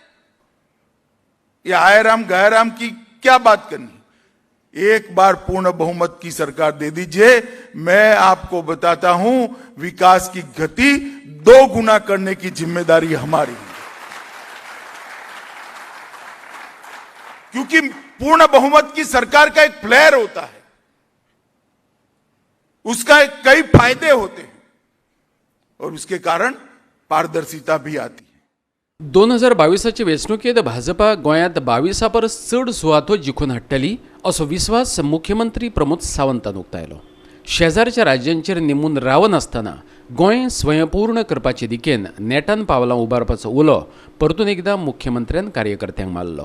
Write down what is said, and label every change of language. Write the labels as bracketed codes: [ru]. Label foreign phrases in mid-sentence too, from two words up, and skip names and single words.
[hi] या आयराम गहराम की क्या बात करनी, एक बार पूर्ण बहुमत की सरकार दे दीजिए, मैं आपको बताता हूं विकास की गति 2 गुना करने की जिम्मेदारी हमारी है। क्योंकि पूर्ण बहुमत की सरकार का एक फ्लेयर होता है, उसका कई फायदे होते हैं और उसके कारण पारदर्शिता भी आती है। [kok] 2022च्या वेंचणुकेत भाजपा गोंयांत 22 परस चड सुवातो जिखून हाडटली असो विस्वास मुख्यमंत्री प्रमोद सावंतान उक्तायलो। शेजारच्या राज्यांचेर निमून रावनासतना गोंय स्वयंपूर्ण करपाचे दिकेन नेटान पावलां उबारपाचो उलो परतून एकदां मुख्यमंत्र्यान कार्यकर्त्यांक मारलो।